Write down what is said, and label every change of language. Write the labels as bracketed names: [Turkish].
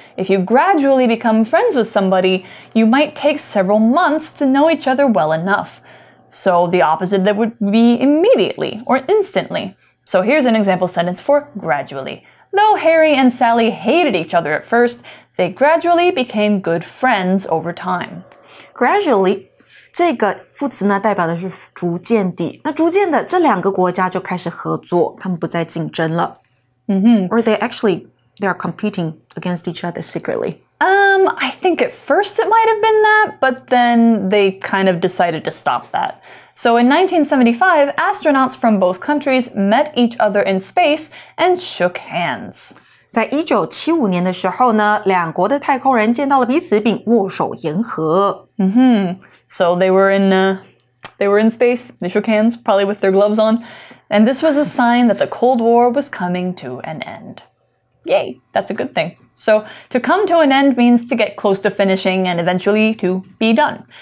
[English] If you gradually become friends with somebody, you might take several months to know each other well enough. So the opposite that would be immediately or instantly. So here's an example sentence for gradually. Though Harry and Sally hated each other at first, they gradually became good friends over time. [Chinese] Gradually 这个副词呢代表的是逐渐地，那逐渐的这两个国家就开始合作，他们不再竞争了。 [English] Or they are competing against each other secretly. I think at first it might have been that, but then they kind of decided to stop that. So in 1975, astronauts from both countries met each other in space and shook hands. [Chinese] 在1975年的时候呢，两国的太空人见到了彼此并握手言和。 [English] So they were in space, they shook hands, probably with their gloves on, and this was a sign that the Cold War was coming to an end. Yay, that's a good thing. So to come to an end means to get close to finishing and eventually to be done.